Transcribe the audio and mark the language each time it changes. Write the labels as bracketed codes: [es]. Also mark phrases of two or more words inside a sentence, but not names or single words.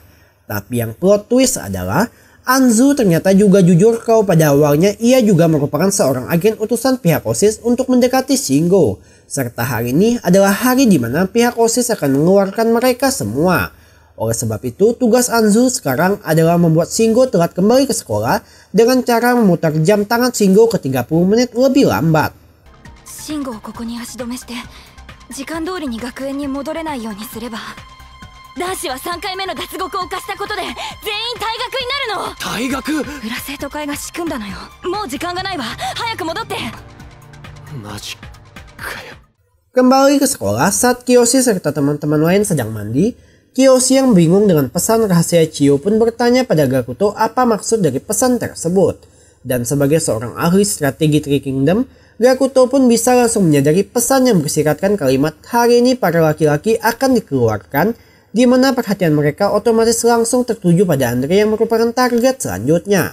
[id] Tapi yang [en] plot twist [id] adalah Anzu ternyata juga jujur kalau pada awalnya ia juga merupakan seorang agen utusan pihak OSIS untuk mendekati Shingo. Serta hari ini adalah hari di mana pihak OSIS akan mengeluarkan mereka semua. Oleh sebab itu, tugas Anzu sekarang adalah membuat Shingo telat kembali ke sekolah dengan cara memutar jam tangan Shingo ke 30 menit lebih lambat. [ja] Shingoをここに足止めして、時間通りに学園に戻れないようにすれば。男子は3回目の脱獄を犯したことで全員退学になるの。退学？裏生徒会が仕組んだのよ。もう時間がないわ。早く戻って。マジかよ。 [id] Kembali ke sekolah saat Kiyoshi serta teman-teman lain sedang mandi, Kiyoshi yang bingung dengan pesan rahasia Chio pun bertanya pada Gakuto apa maksud dari pesan tersebut. Dan sebagai seorang ahli strategi Three Kingdom, Gakuto pun bisa langsung menyadari pesan yang bersiratkan kalimat hari ini para laki-laki akan dikeluarkan, di mana perhatian mereka otomatis langsung tertuju pada Andre yang merupakan target selanjutnya.